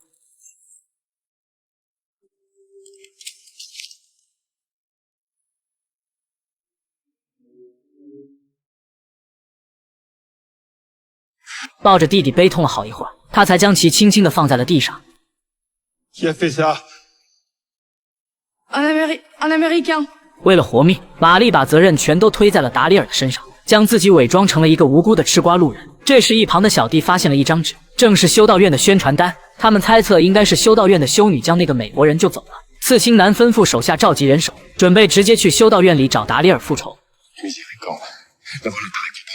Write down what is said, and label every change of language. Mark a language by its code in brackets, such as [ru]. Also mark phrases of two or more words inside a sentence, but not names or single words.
[zh] 抱着弟弟悲痛了好一会儿，他才将其轻轻地放在了地上。 [fr] Qui a fait ça? Un Américain. [zh] 为了活命，玛丽把责任全都推在了达里尔的身上，将自己伪装成了一个无辜的吃瓜路人。这时，一旁的小弟发现了一张纸，正是修道院的宣传单。他们猜测应该是修道院的修女将那个美国人救走了。刺青男吩咐手下召集人手，准备直接去修道院里找达里尔复仇。 [fr] Miséricorde. D'avoir le